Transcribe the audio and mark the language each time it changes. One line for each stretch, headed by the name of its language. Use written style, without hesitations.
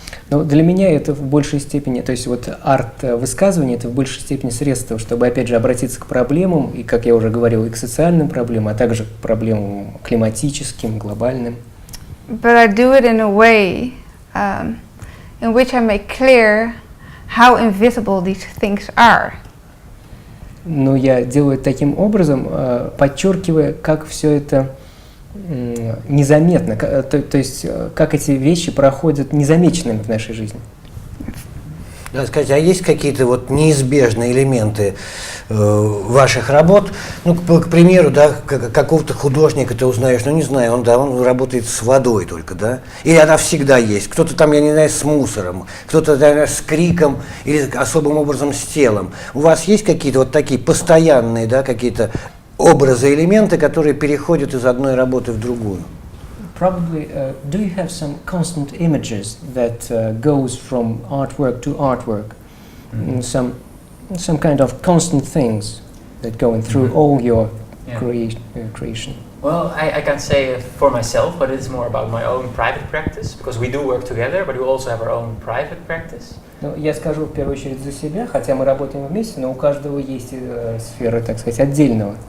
Russian: Но для меня это в большей степени, то есть вот арт-высказывание, это в большей степени средство, чтобы, опять же, обратиться к проблемам, и, как я уже говорил, и к социальным проблемам, а также к проблемам климатическим, глобальным.
English: But I do it in a way in which I make clear how invisible these things are.
Russian: Но я делаю это таким образом, подчеркивая, как все это незаметно, то есть как эти вещи проходят незамеченными в нашей жизни. Да, скажите, а есть какие-то вот неизбежные элементы ваших работ? Ну, к примеру, да, какого-то художника ты узнаешь, ну не знаю, он работает с водой только, да? Или она всегда есть. Кто-то там, я не знаю, с мусором, кто-то, наверное, с криком или особым образом с телом. У вас есть какие-то вот такие постоянные, да, какие-то образы, элементы, которые переходят из одной работы в другую?
English: Probably, do you have some constant images that goes from artwork to artwork? Some kind of constant things that go through all your creation? Well, I can't say for myself, but it's more about my own private practice, because we do work together, but we also have our own private practice.
Russian: Ну, я скажу в первую очередь за себя, хотя мы работаем вместе, но у каждого есть сфера, так сказать, отдельного.